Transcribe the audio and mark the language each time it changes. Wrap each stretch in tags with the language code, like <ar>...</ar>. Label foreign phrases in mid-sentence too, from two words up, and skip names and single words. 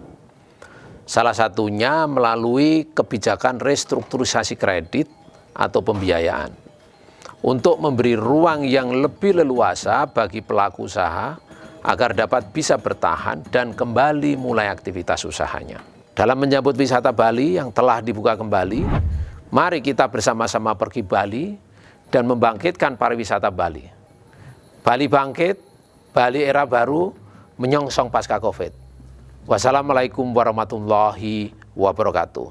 <id>Salah satunya melalui kebijakan restrukturisasi kredit atau pembiayaan untuk memberi ruang yang lebih leluasa bagi pelaku usaha agar dapat bisa bertahan dan kembali mulai aktivitas usahanya. Dalam menyambut wisata Bali yang telah dibuka kembali, mari kita bersama-sama pergi Bali dan membangkitkan pariwisata Bali. Bali bangkit, Bali era baru, menyongsong pasca Covid.</id> <ar>والسلام عليكم ورحمة الله وبركاته.</ar>